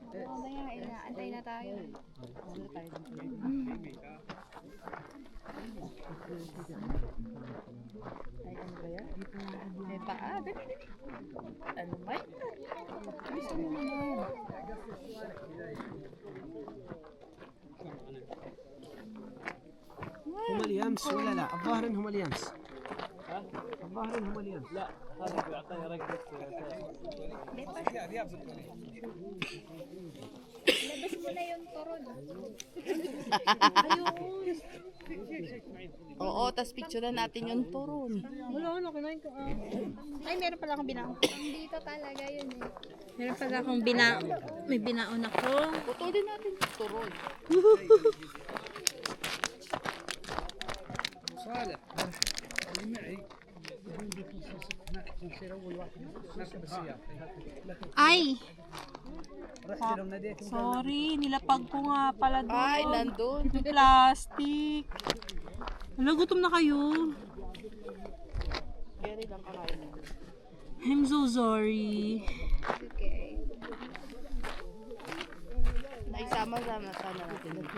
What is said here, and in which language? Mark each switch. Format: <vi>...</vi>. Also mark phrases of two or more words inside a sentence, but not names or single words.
<tl>Mamaya, inaantay na tayo. May paa. Ano ba? Bisa mo naman.</tl> <ar>هم اليمس ولا لا؟ الظاهر انهم اليمس. الظاهر انهم اليمس. لا هذا بيعطيني رقبة.</ar> <tl>Labas mo na yung turon. Oo, tas picturean natin yung turon. Wala, kinain ko. Ay, meron pala akong binaon. Dito talaga yun eh. Meron pala akong may binaon ako. Putulin natin yung turon. صالح Ay!</tl> <ar>رحت لهم ناديت</ar> <tl>Sorry, nilapag ko nga pala doon. Ay, nandun. Yung plastic. Hala, gutom na kayo. Carry lang kakain mo.</tl> <en>I'm so sorry.</en> <tl>Okay. Naisama-sama sana natin.</tl>